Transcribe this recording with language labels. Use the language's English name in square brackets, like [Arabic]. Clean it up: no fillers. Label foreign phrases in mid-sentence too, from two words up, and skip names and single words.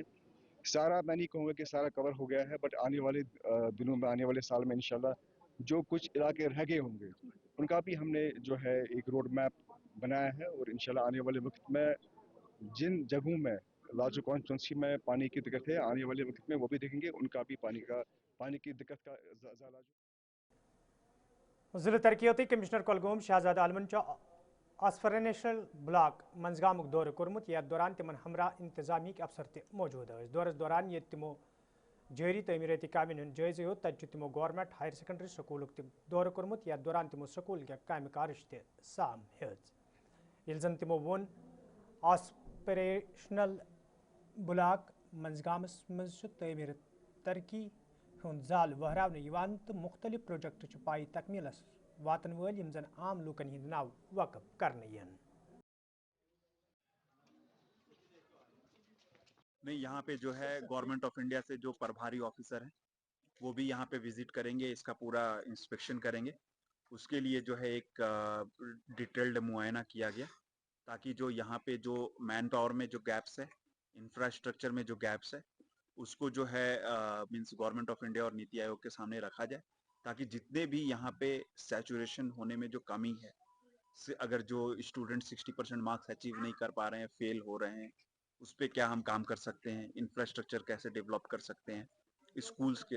[Hindi] सारा मैं नहीं कहूँगा कि सारा कवर हो गया है, बट आने वाले दिनों में, आने वाले साल में इंशाल्लाह जो कुछ इलाके रह गए होंगे उनका भी हमने जो है एक [English] road map [Hindi] बनाया है, और इंशाल्लाह आने वाले वक्त में जिन जगहों में [English] large constituency [Hindi] में पानी की दिक्कत है, आने वाले वक्त में वो भी देखेंगे, उनका भी पानी की दिक्कत का ज़्यादा। [Kashmiri] ज़िला तरक्याती कमिश्नर कुलगाम शहजाद आलमन आसफरेशनल ब्लॉक मंजगामुक दौर कोर्मुत। यथ दौरान तिमन हमरा इंतजामिया अफसर त मौजूद दौरस दौरान ये तिमो जारी तमीरती कामन हूं जायजा हो, तब तिमो गवर्नमेंट हायर सेकेंडरी स्कूल दौर कोर्मुत। यथ दौरान तिमो स्कूल के काम कारश त साम हेज जन तिमो वोन आसपरेशनल ब्लॉक मंजगामस मज तमीर तरक्की हुंद जाल वहरावन तो मुख्तलिफ प्रोजेक्ट पाई तकमीलस वातन वल यम जन आम लूकन हिंद नाव वकफ करने यन। [Hindi] नहीं, यहाँ पे जो है [English] Government of India [Hindi] से जो प्रभारी ऑफिसर हैं वो भी यहाँ पे विजिट करेंगे, इसका पूरा इंस्पेक्शन करेंगे। उसके लिए जो है एक डिटेल्ड मुआयना किया गया, ताकि जो यहाँ पे जो [English] man power [Hindi] में जो गैप्स है, इंफ्रास्ट्रक्चर में जो गैप्स है, उसको जो है मीन्स [English] Government of India [Hindi] और नीति आयोग के सामने रखा जाए, ताकि जितने भी यहाँ पे सैचुरेशन होने में जो कमी है, अगर जो स्टूडेंट 60% [English] marks achieve [Hindi] नहीं कर पा रहे हैं, फेल हो रहे हैं, उस पर क्या हम काम कर सकते हैं, इंफ्रास्ट्रक्चर कैसे डेवलप कर सकते हैं स्कूल्स के।